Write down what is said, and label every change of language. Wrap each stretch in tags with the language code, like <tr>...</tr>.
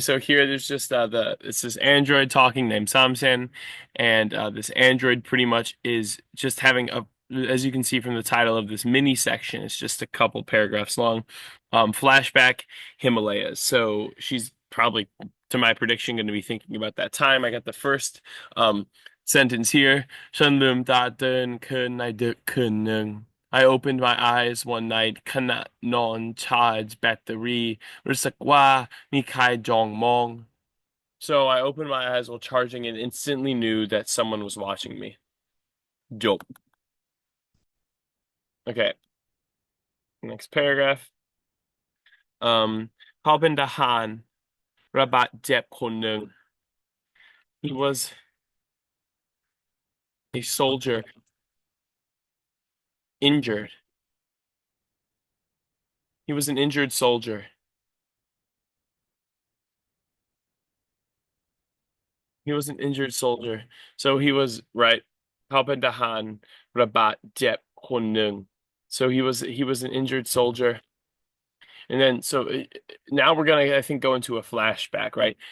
<en>So here, there's just it's this android talking named Samsen, and this android pretty much is just having as you can see from the title of this mini section, it's just a couple paragraphs long. Flashback Himalayas. So she's probably, to my prediction, going to be thinking about that time. I got the first sentence here.</en> <th>ฉันลืมตาตื่นขึ้นในดึกคืนหนึ่ง</th> <en>I opened my eyes one night</en> <th>ขณะนอน</th> <en>charge battery</en> <th>รู้สึกว่ามีใครจ้องมอง</th> <en>So I opened my eyes while charging and instantly knew that someone was watching me. Joke. Okay, next paragraph. Um,</en> <th>เขาเป็นทหารระบาดเจ็บคนหนึ่ง</th> <en>He was a soldier injured. He was an injured soldier. He was an injured soldier. So he was right.</en> <th>เขาเป็นทหารระบาดเจ็บคนหนึ่ง.</th> <en>So he was an injured soldier. And then now we're gonna, I think, go into a flashback, right?</en>